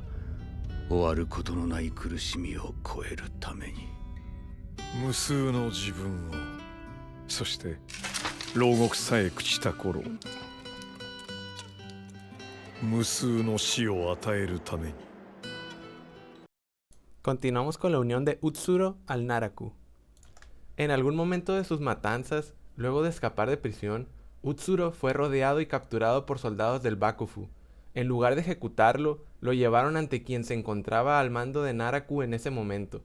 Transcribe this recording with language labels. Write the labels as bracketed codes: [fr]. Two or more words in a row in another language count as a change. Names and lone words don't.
[ja] 終わることのない苦しみを超えるために。無数の自分を、そして牢獄さえ朽ちた頃、無数の死を与えるために。 [es] Continuamos con la unión de Utsuro al Naraku. En algún momento de sus matanzas, luego de escapar de prisión, Utsuro fue rodeado y capturado por soldados del Bakufu. En lugar de ejecutarlo, lo llevaron ante quien se encontraba al mando de Naraku en ese momento.